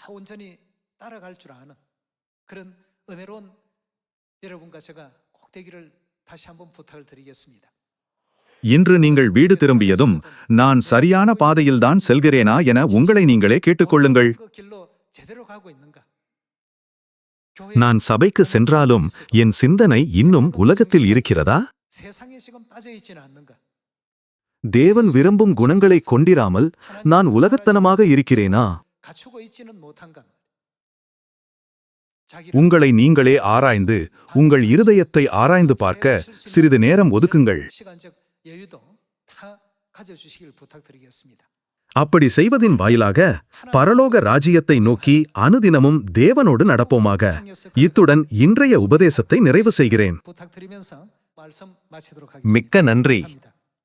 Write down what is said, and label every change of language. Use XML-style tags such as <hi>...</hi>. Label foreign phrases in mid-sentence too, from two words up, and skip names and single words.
<ta>இன்று நீங்கள் வீடு திரும்பியதும் நான் சரியான பாதையில்தான் செல்கிறேனா என உங்களை நீங்களே கேட்டுக்கொள்ளுங்கள். நான் சபைக்கு சென்றாலும் என் சிந்தனை இன்னும் உலகத்தில் இருக்கிறதா? தேவன் விரும்பும் குணங்களை கொண்டிராமல் நான் உலகத்தனமாக இருக்கிறேனா?</ta> <ko>갖추고 있지는 못한가.</ko> <ta>உங்களை நீங்களே ஆராய்ந்து உங்கள் இருதயத்தை ஆராய்ந்து பார்க்க சிறிது நேரம் ஒதுக்குங்கள்.</ta> <ko>시간적 여유도 다 가져주시길 부탁드리겠습니다.</ko> <ta>அப்படி செய்வதின் வாயிலாக பரலோக ராஜ்யத்தை நோக்கி அனுதினமும் தேவனோடு நடப்போமாக. இத்துடன் இன்றைய உபதேசத்தை நிறைவு செய்கிறேன்.</ta> <ko>부탁드리면서 말씀 마치도록</ko> <ta>மிக்க</ta> <ko>하겠습니다.</ko> <ta>நன்றி.</ta> <ko>감사합니다.</ko>